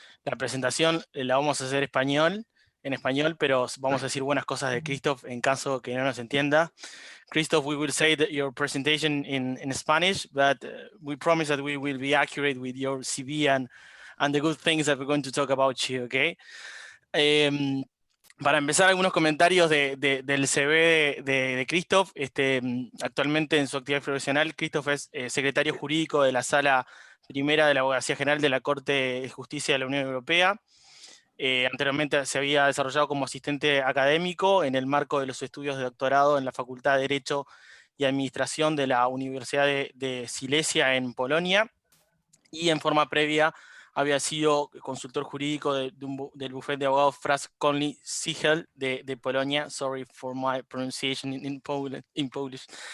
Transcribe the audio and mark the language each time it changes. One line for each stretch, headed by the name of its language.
Spanish: La presentación la vamos a hacer en español, pero vamos a decir buenas cosas de Krzysztof en caso que no nos entienda.
English: Krzysztof, we will say your presentation in Spanish, but we promise that we will be accurate with your CV and the good things that we're going to talk about you, okay?
Spanish: Para empezar, algunos comentarios del CV de Krzysztof. Actualmente en su actividad profesional, Krzysztof es secretario jurídico de la Sala Primera de la Abogacía General de la Corte de Justicia de la Unión Europea. Anteriormente se había desarrollado como asistente académico en el marco de los estudios de doctorado en la Facultad de Derecho y Administración de la Universidad de Silesia en Polonia, y en forma previa había sido consultor jurídico del bufete de abogados Franz Conley Sichel de Polonia.
English: Sorry for my pronunciation in Polish.